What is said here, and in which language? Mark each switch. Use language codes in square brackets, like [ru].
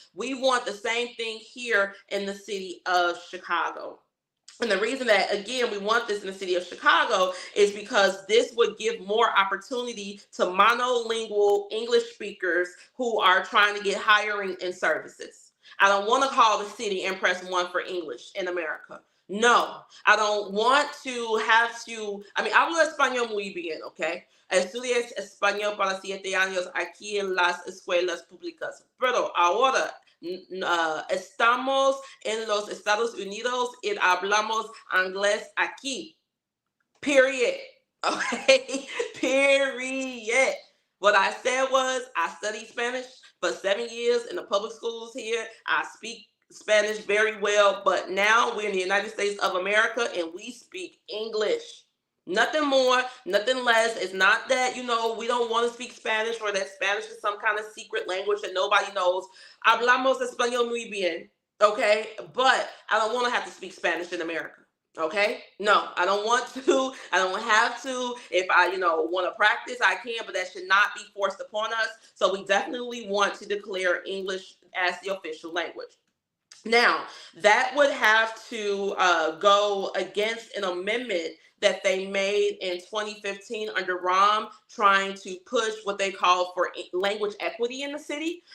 [en] We want the same thing here in the city of Chicago. And the reason that, again, we want this in the city of Chicago is because this would give more opportunity to monolingual English speakers who are trying to get hiring and services. I don't want to call the city and press 1 for English in America. No, I don't want to have to, [es] hablo español muy bien, ¿ok? Estudié español para 7 años aquí en las escuelas públicas, pero ahora estamos en los Estados Unidos y hablamos inglés aquí. [en] Period. Okay? Period. What I said was, I studied Spanish for 7 years in the public schools here. I speak Spanish very well, but now we're in the United States of America and we speak English. Nothing more, nothing less. It's not that, we don't want to speak Spanish or that Spanish is some kind of secret language that nobody knows. [es] Hablamos español muy bien, okay? [en] But I don't want to have to speak Spanish in America, okay? No, I don't want to. I don't have to. If I, want to practice, I can, but that should not be forced upon us. So we definitely want to declare English as the official language. Now, that would have to go against an amendment that they made in 2015 under Rahm, trying to push what they call for language equity in the city.